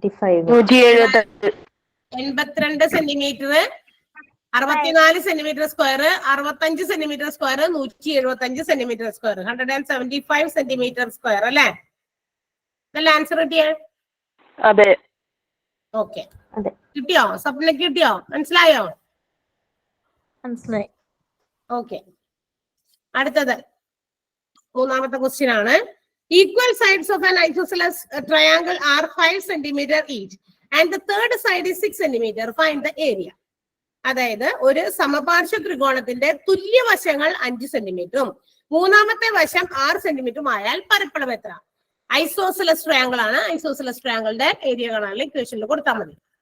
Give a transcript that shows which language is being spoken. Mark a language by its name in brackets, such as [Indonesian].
[Malayalam] 82 centimetre, 64 centimetre square, 65 centimetre square, 175 centimetre square, 175 centimetre square അല്ലെ? ഇതല്ല answer കിട്ടിയേ? അതെ. ഓക്കെ, കിട്ടിയോ? സ്വപ്നക്ക് കിട്ടിയോ? മനസ്സിലായോ? മനസ്സിലായി. ഓക്കെ, അടുത്തത് മൂന്നാമത്തെ ക്വസ്റ്റ്യൻ ആണ്. [English] Equal sides of an isosceles triangle are 5 centimeter each and the third side is 6 centimeter. Find the area. [Malayalam] അതായത് ഒരു സമപാർശ്വ ത്രികോണത്തിന്റെ തുല്യവശങ്ങൾ 5 സെന്റിമീറ്ററും മൂന്നാമത്തെ വശം 6 സെന്റിമീറ്ററും ആയാൽ പരപ്പളവ് എത്ര? ഐസോസെലസ് ട്രയാങ്കിൾ ആണ്. ഐസോസെലസ് ട്രയാങ്കിളിന്റെ ഏരിയ കാണാനുള്ള ഇക്വേഷനിൽ കൊടുത്താൽ മതി.